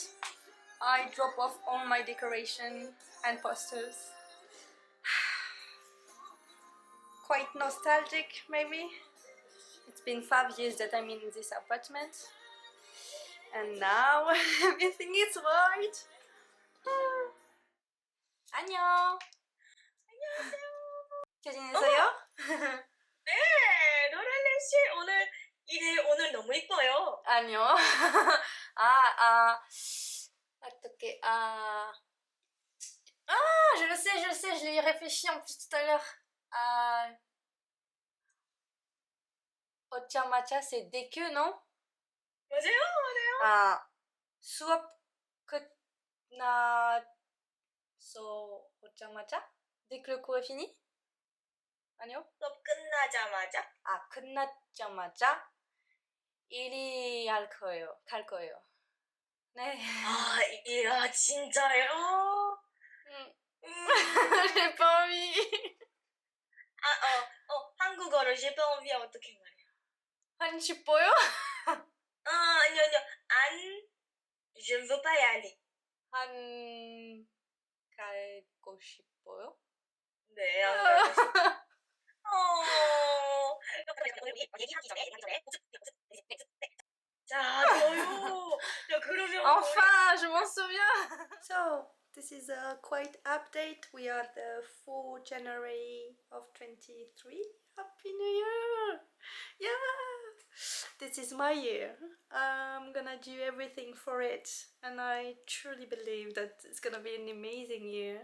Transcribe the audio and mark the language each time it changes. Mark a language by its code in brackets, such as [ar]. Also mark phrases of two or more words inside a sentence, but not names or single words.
[en] I drop off all my decoration and posters. Quite nostalgic, maybe. It's been 5 years that I'm in this apartment, and now everything is white. [ko] 안녕. 잘 지내세요? 네, 로렐리 씨 오늘 일이 오늘 너무 이뻐요. 아니요. 어떡해. [fr] Je le sais, je l'ai réfléchi en plus tout à l'heure. 오자마자 c'est dès que, non? [ko] 맞아요. 수업 끝나서 오자마자? [fr] Dès que le cours est fini? [ko] 아니요? 수업 끝나자마자. 끝나자마자 일이 갈 거예요. 네. 이라 진짜요? [fr] J'ai pas envie. [ko] 한국어로 [fr] j'ai pas envie [ko] 어떻게 말해요? 하고 싶어요? 아니요. [fr] je ne veux pas y aller. [ko] 가고 싶어요? 네, 안 가고 싶어요. 자, 저요. 야, 그러면 [fr] Enfin, je m'en souviens. [en] So, this is a quite update. We are the 4th January of 23. Happy New Year! Yeah! This is my year. I'm gonna do everything for it, and I truly believe that it's gonna be an amazing year.